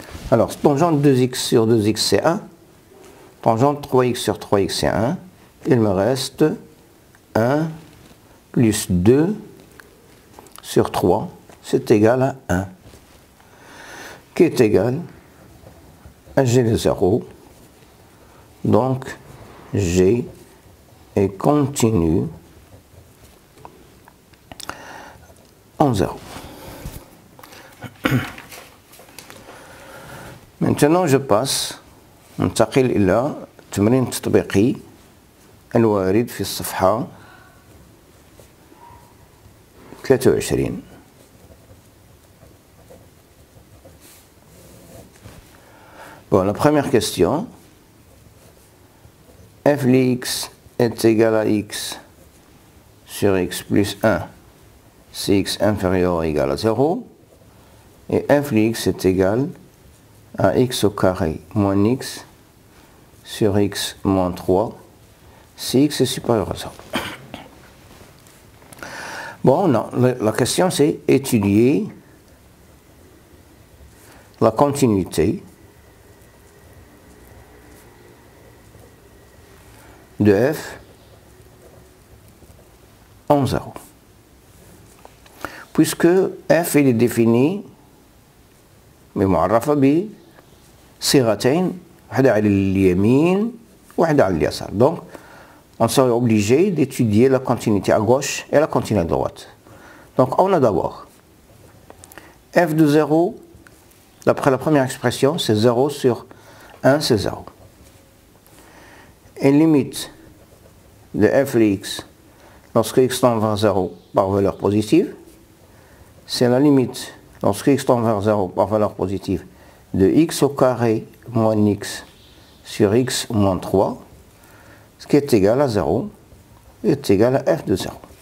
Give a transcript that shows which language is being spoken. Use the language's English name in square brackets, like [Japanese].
[French] Alors, tangente 2x sur 2x c'est 1, tangente 3x sur 3x c'est 1, il me reste 1 plus 2 sur 3, c'est égal à 1, qui est égal à g de 0, donc g est continu en 0. Maintenant je passe [Arabic] ننتقل إلى تمرين تطبيقي الوارد في الصفحة 23. [French] Bon, la première question, f de x est égal à x sur x plus 1 si x inférieur ou égal à 0, et f de x est égal à x au carré moins x sur x moins 3 si x est supérieur à 0. Bon, non, la question c'est étudier la continuité de f en 0. Puisque f il est défini [Arabic] بمعرفة بصيغتين واحدة على اليمين واحدة على اليسار. [French] Donc on serait obligé d'étudier la continuité à gauche et la continuité à droite. Donc on a d'abord f de 0, d'après la première expression, c'est 0 sur 1, c'est 0. Et limite de f de x lorsque x tend vers 0 par valeur positive, c'est la limite lorsque x tend vers 0 par valeur positive de x au carré moins x sur x moins 3, ce qui est égal à 0, est égal à f de 0.